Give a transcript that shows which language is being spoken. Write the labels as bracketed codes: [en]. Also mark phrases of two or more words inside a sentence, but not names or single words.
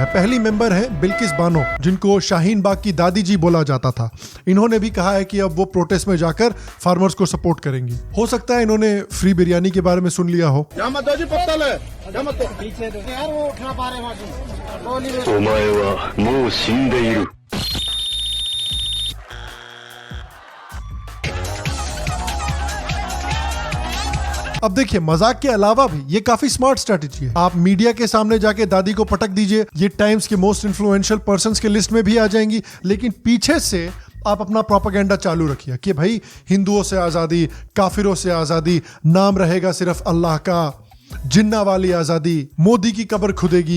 [hi] पहली मेंबर है बिल्किस बानो, जिनको शाहीन बाग की दादी जी बोला जाता था। इन्होंने भी कहा है कि अब वो प्रोटेस्ट में जाकर फार्मर्स को सपोर्ट करेंगी। हो सकता है इन्होंने फ्री बिरयानी के बारे में सुन लिया हो। जी पत्तल है यार वो उठा पा रहे हैं। [ja] お前はもう死んでいる。 [hi] अब देखिए, मजाक के अलावा भी ये काफी [en] smart strategy [hi] है। आप मीडिया के सामने जाके दादी को पटक दीजिए, ये टाइम्स के [en] most influential persons [hi] के लिस्ट में भी आ जाएंगी, लेकिन पीछे से आप अपना प्रोपेगेंडा चालू रखिए कि भाई हिंदुओं से आजादी, काफिरों से आजादी, नाम रहेगा सिर्फ अल्लाह का, जिन्ना वाली आजादी, मोदी की कब्र खुदेगी।